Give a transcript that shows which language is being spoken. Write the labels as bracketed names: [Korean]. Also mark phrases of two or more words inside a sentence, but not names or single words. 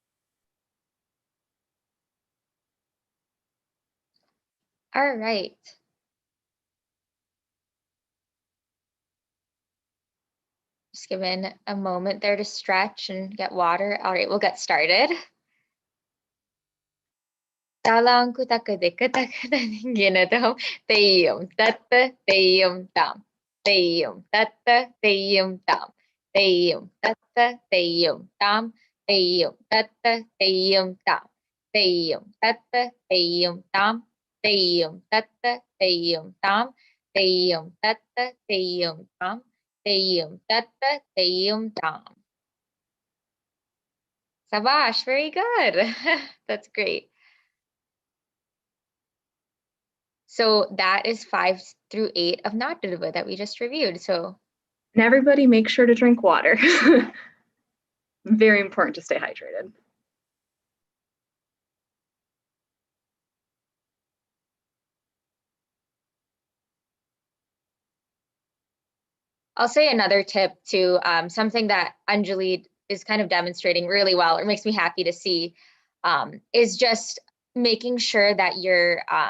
[English] All right. Just given a moment there to stretch and get water. All right, we'll get started. Talang kutakadikatagadinginatam, tayyum tatta tayyum tam, tayyum tatta tayyum tam, tayyum tatta tayyum tam, tayyum tatta tayyum tam, tayyum tatta tayyum tam, tayyum tatta tayyum tam, tayyum tatta tayyum tam, tayyum tatta tayyum tam. Sabash, very good. That's great. So that is 5 through 8 of Nadaruba that we just reviewed. So, and everybody make sure to drink water. Very important to stay hydrated. I'll say another tip too, something that Anjali is kind of demonstrating really well, or makes me happy to see, is just making sure that you're,